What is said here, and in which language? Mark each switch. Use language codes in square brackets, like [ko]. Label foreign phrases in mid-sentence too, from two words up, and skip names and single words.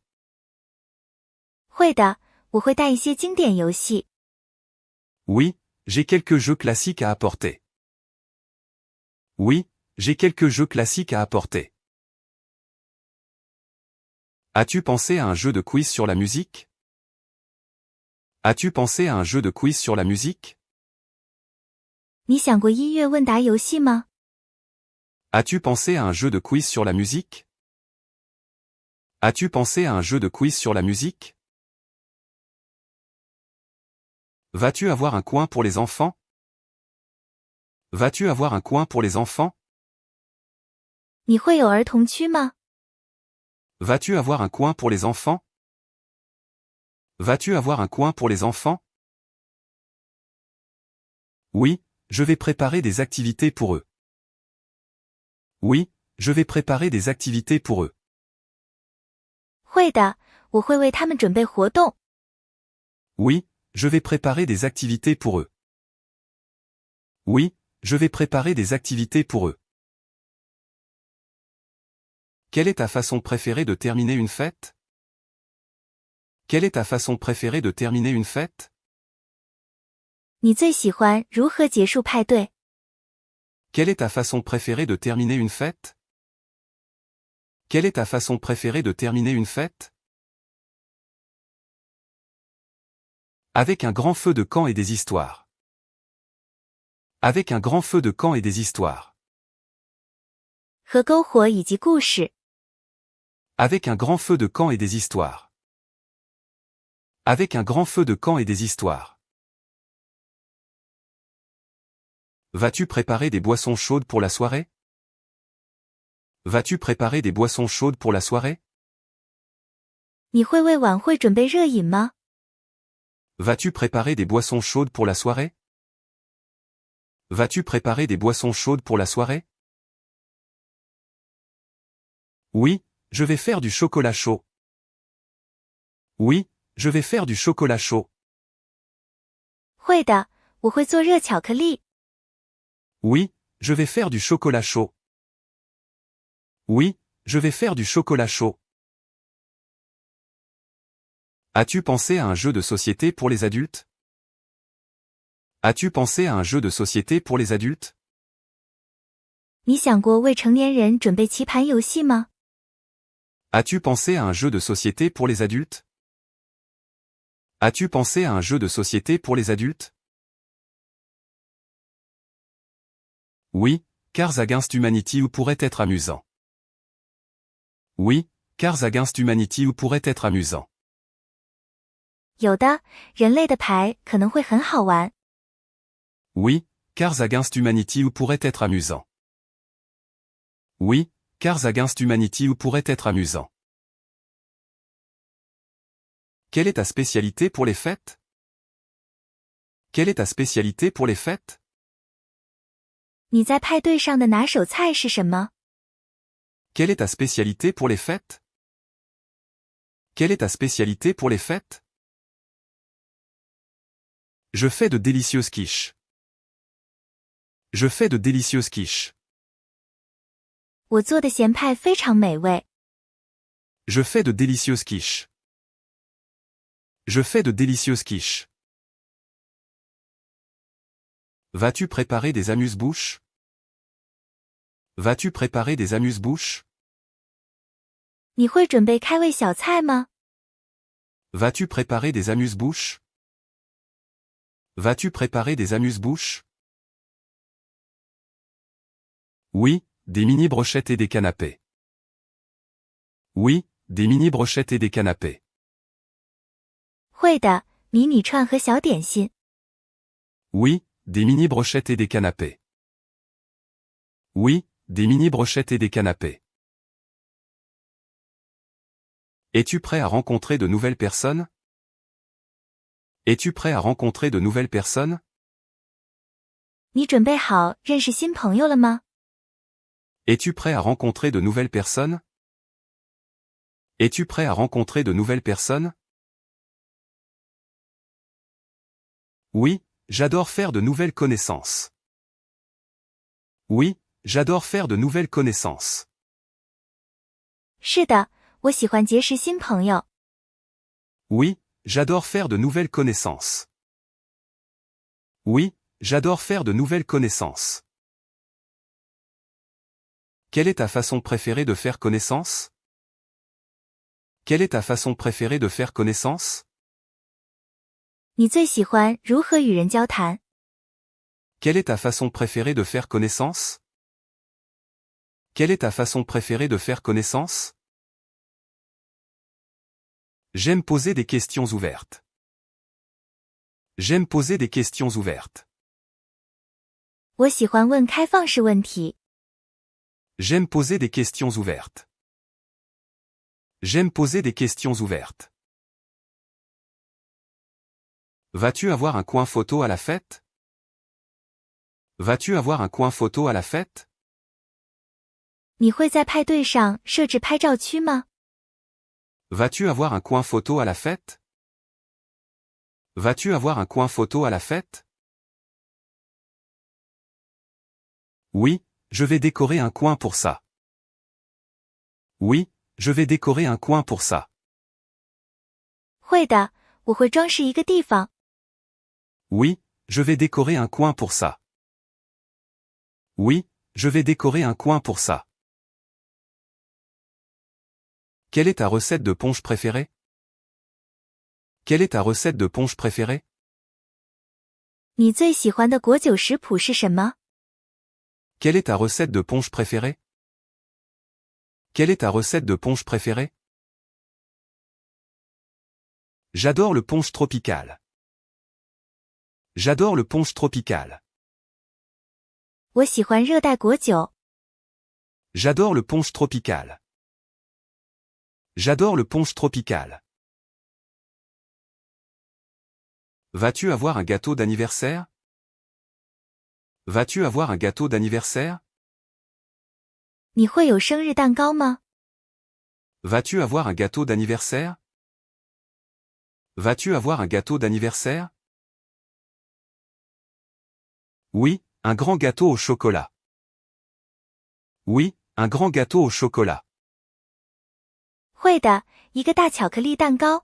[zh] 会的，我会带一些经典游戏。 [fr] Oui, j'ai quelques jeux classiques à apporter. Oui, j'ai quelques jeux classiques à apporter. As-tu pensé à un jeu de quiz sur la musique? As-tu pensé à un jeu de quiz sur la musique? [zh] 你想过音乐问答游戏吗？ [fr] As-tu pensé à un jeu de quiz sur la musique? As-tu pensé à un jeu de quiz sur la musique? Vas-tu avoir un coin pour les enfants? Vas-tu avoir un coin pour les enfants? [zh] 你会有儿童区吗？ [fr] Vas-tu avoir un coin pour les enfants? Vas-tu avoir un coin pour les enfants? Oui, je vais préparer des activités pour eux. Oui, je vais préparer des activités pour eux. [zh] 会的，我会为他们准备活动。 [fr] Oui, je vais préparer des activités pour eux. Oui, je vais préparer des activités pour eux. Quelle est ta façon préférée de terminer une fête? Quelle est ta façon préférée de terminer une fête? [zh] 你最喜欢如何结束派对？ [fr] Quelle est ta façon préférée de terminer une fête? Quelle est ta façon préférée de terminer une fête? Avec un grand feu de camp et des histoires. Avec un grand feu de camp et des histoires. [zh] 和篝火以及故事。 [fr] Avec un grand feu de camp et des histoires. Avec un grand feu de camp et des histoires. Vas-tu préparer des boissons chaudes pour la soirée? Vas-tu préparer des boissons chaudes pour la soirée? [zh] 你会为晚会准备热饮吗？ [fr] Vas-tu préparer des boissons chaudes pour la soirée? Vas-tu préparer des boissons chaudes pour la soirée? Oui, je vais faire du chocolat chaud. Oui, je vais faire du chocolat chaud. [zh] 会的，我会做热巧克力。 [fr] Oui, je vais faire du chocolat chaud. Oui, je vais faire du chocolat chaud. As-tu pensé à un jeu de société pour les adultes? As-tu pensé à un jeu de société pour les adultes? [zh] 你想过为成年人准备棋盘游戏吗？ [fr] As-tu pensé à un jeu de société pour les adultes? As-tu pensé à un jeu de société pour les adultes? Oui, Cards Against Humanity ou pourrait être amusant. Oui, Cards Against Humanity ou pourrait être amusant. [zh] 有的，人类的牌可能会很好玩。 [fr] Oui, Cards Against Humanity ou pourrait être amusant. Oui, Cards Against Humanity ou pourrait être amusant. Quelle est ta spécialité pour les fêtes? Quelle est ta spécialité pour les fêtes? [zh] 你在派对上的拿手菜是什么？ [fr] Quelle est ta spécialité pour les fêtes? Quelle est ta spécialité pour les fêtes? Je fais de délicieuses quiches. Je fais de délicieuses quiches. [zh] 我做的咸派非常美味。 [fr] Je fais de délicieuses quiches. Je fais de délicieuses quiches. Vas-tu préparer des amuse-bouches? Vas-tu préparer des amuse-bouches? [zh] 你会准备开胃小菜吗？ [fr] Vas-tu préparer des amuse-bouches? Vas-tu préparer des amuse-bouches? Oui, des mini-brochettes et des canapés. Oui, des mini-brochettes et des canapés. [zh] 会的，迷你串和小点心。 [fr] Oui, des mini-brochettes et des canapés. Oui, des mini-brochettes et des canapés. Es-tu prêt à rencontrer de nouvelles personnes? Es-tu prêt à rencontrer de nouvelles personnes? [zh] 你准备好认识新朋友了吗？ [fr] Es-tu prêt à rencontrer de nouvelles personnes? Es-tu prêt à rencontrer de nouvelles personnes? Oui, j'adore faire de nouvelles connaissances. Oui, j'adore faire de nouvelles connaissances. [zh] 是的，我喜欢结识新朋友。 [fr] Oui, j'adore faire de nouvelles connaissances. Oui, j'adore faire de nouvelles connaissances. Quelle est ta façon préférée de faire connaissance? Quelle est ta façon préférée de faire connaissance? [zh] 你最喜欢如何与人交谈？ [fr] Quelle est ta façon préférée de faire connaissance? Quelle est ta façon préférée de faire connaissance? J'aime poser des questions ouvertes. J'aime poser des questions ouvertes. [zh] 我喜欢问开放式问题。 [fr] J'aime poser des questions ouvertes. J'aime poser des questions ouvertes. Vas-tu avoir un coin photo à la fête? Vas-tu avoir un coin photo à la fête? [zh] 你会在派对上设置拍照区吗？ [fr] Vas-tu avoir un coin photo à la fête? Vas-tu avoir un coin photo à la fête? Oui, je vais décorer un coin pour ça. Oui, je vais décorer un coin pour ça. [zh] 会的，我会装饰一个地方。 [fr] Oui, je vais décorer un coin pour ça. Oui, je vais décorer un coin pour ça. Quelle est ta recette de punch préférée? Quelle est ta recette de punch préférée? [zh] 你最喜欢的果酒食谱是什么？ [fr] Quelle est ta recette de punch préférée? Quelle est ta recette de punch préférée? J'adore le punch tropical. J'adore le punch tropical. [zh] 我喜欢热带果酒。 [fr] J'adore le punch tropical. J'adore le punch tropical. Vas-tu avoir un gâteau d'anniversaire? Vas-tu avoir un gâteau d'anniversaire? [zh] 你会有生日蛋糕吗？ [fr] Vas-tu avoir un gâteau d'anniversaire? Vas-tu avoir un gâteau d'anniversaire? Oui, un grand gâteau au chocolat. Oui, un grand gâteau au chocolat. [zh] 会的，一个大巧克力蛋糕。